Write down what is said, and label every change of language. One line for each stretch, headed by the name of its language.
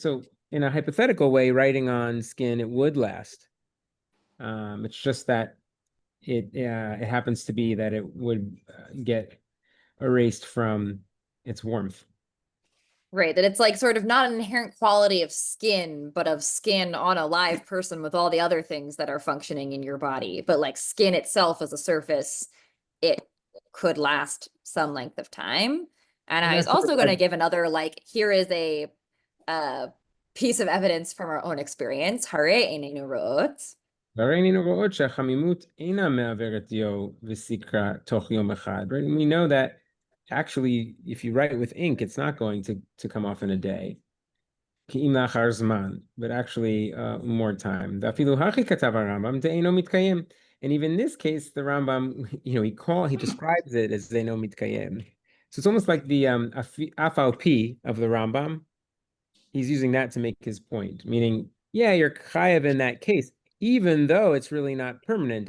English: So in a hypothetical way, writing on skin, it would last. It's just that it happens to be that it would get erased from its warmth. Right, that it's like sort of not an inherent quality of skin, but of skin on a live person with all the other things that are functioning in your body. But like skin itself as a surface, it could last some length of time. And I was also going to give another, like, here is a piece of evidence from our own experience.
Hebrew: הרי עינינו רואות. והרי עינינו רואות שהחמימות אינה מעברת דיו וסיקרא תוך יום אחד, right?
English: And we know that actually, if you write with ink, it's not going to come off in a day.
Hebrew: כי אם לאחר זמן,
English: but actually more time.
Hebrew: ואפילו הכי כתב הרמב"ם דאינו מתקיים.
English: And even in this case, the Rambam, he describes it as Zeino Mitkayem. So it's almost like the Afal P of the Rambam. He's using that to make his point, meaning, yeah, you're chayav in that case, even though it's really not permanent.